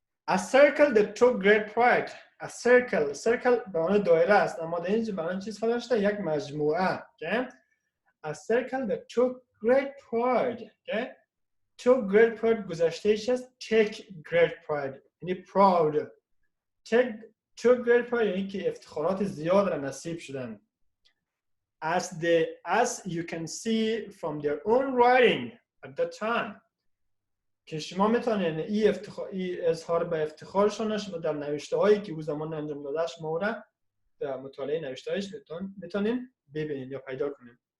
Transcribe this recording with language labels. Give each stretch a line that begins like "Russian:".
English: A circle that took great pride.
Persian: A circle به معنی دایره است اما در اینجا به معنی چیز استفاده شده یک مجموعه.
English: Okay? A circle that took great pride. Okay? took great pride
Persian: گذشتهش است
English: take great pride یعنی proud.
Persian: took great pride یعنی که افتخارات زیاد را نصیب شدن.
English: As you can see from their own writing at that time
Persian: که شما میتونین این اظهار به افتخارشون در نوشته هایی که او زمان انجام داده شما را در مطالعه نوشته هایش میتونین ببینید یا پیدا کنید.